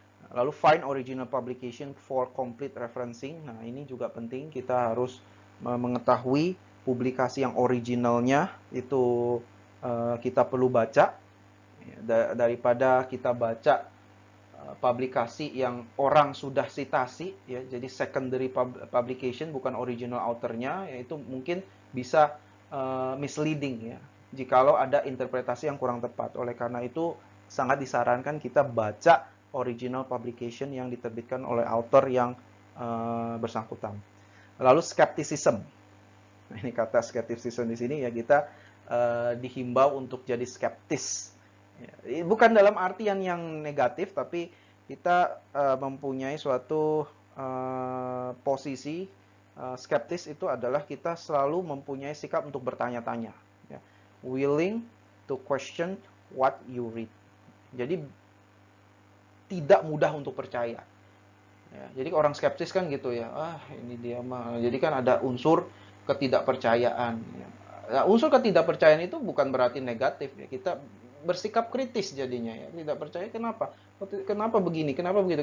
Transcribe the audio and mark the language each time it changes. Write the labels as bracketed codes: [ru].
[id] Lalu [en] find original publication for complete referencing. [id] Nah, ini juga penting, kita harus mengetahui publikasi yang originalnya itu kita perlu baca daripada kita baca publikasi yang orang sudah sitasi ya. Jadi secondary publication bukan original authornya, yaitu mungkin bisa misleading ya jikalau ada interpretasi yang kurang tepat. Oleh karena itu sangat disarankan kita baca original publication yang diterbitkan oleh author yang bersangkutan. Lalu skepticism. Nah, ini kata skepticism di sini ya, kita dihimbau untuk jadi skeptis. Ya, bukan dalam artian yang negatif, tapi kita mempunyai suatu posisi skeptis itu adalah kita selalu mempunyai sikap untuk bertanya-tanya, ya. [en] Willing to question what you read. [id] Jadi tidak mudah untuk percaya. Ya, jadi orang skeptis kan gitu ya, ini dia mah. Jadi kan ada unsur ketidakpercayaan. Ya. Nah, unsur ketidakpercayaan itu bukan berarti negatif ya. Kita bersikap kritis jadinya ya. Tidak percaya kenapa? Kenapa begini? Kenapa begitu?